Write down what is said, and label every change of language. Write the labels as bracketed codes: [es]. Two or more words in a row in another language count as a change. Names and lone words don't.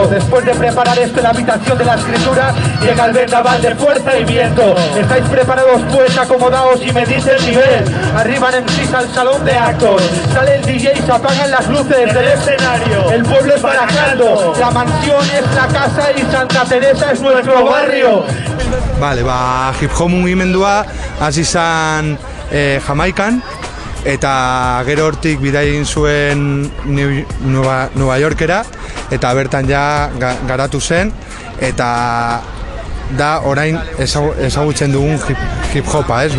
[es] Después de preparar esto en la habitación de la escritura, llega el vendaval de fuerza y viento. ¿Estáis preparados? Pues acomodaos y medís el nivel. Arriban MCs al salón de actos. Sale el DJ y se apagan las luces del escenario. El pueblo es Baracaldo, la mansión es la casa y Santa Teresa es nuestro barrio. Vale, [eu] hip hop mugimendua hasi izan Jamaikan, eta gero hortik bidai egin zuen Nueva Yorkera, eta bertan ja garatu zen, eta da orain ezagutzen dugun hip hopa, ez?